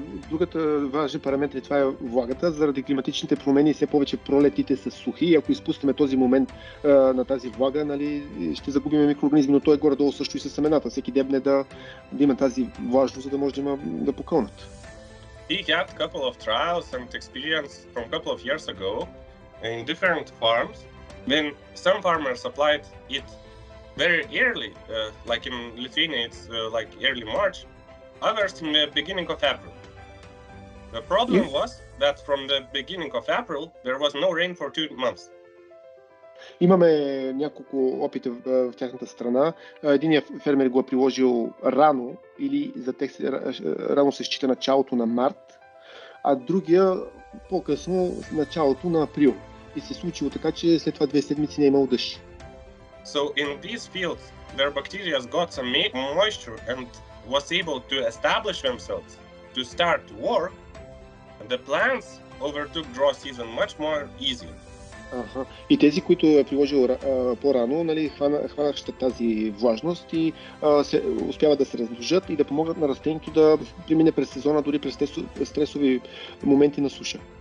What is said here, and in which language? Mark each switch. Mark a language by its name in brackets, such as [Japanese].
[Bulgarian] Другата важен параметр, това е влагата. Заради климатичните промени все повече пролетите са сухи и ако изпускаме този момент на тази влага, нали, ще загубим микроорганизми, но той е горе-долу също и със семената. Всеки дебне да има тази влажност, за да може да покълнат. [English] We had a couple of trials and experience from a couple of years ago in different farms when some farmers applied it very early, like in Lithuania it's like early March, others in the beginning of April. The problem was that from the beginning of April there was no rain for 2 months. [Bulgarian] Имаме няколко опита в тяхната страна. Единият фермер го е приложил рано или за тях рано се счита началото на март, а другия по-късно началото на април. И се случило така, че след това 2 седмици не е имал дъжд. [English] So in these fields, their bacteria got some moisture and was able to establish themselves to start to work. The plants overtook drought season much more easily. [Bulgarian] И тези, които е приложил по-рано, нали, хванащат тази влажност и успяват да се размножат и да помогнат на растението да премине през сезона, дори през стресови моменти на суша.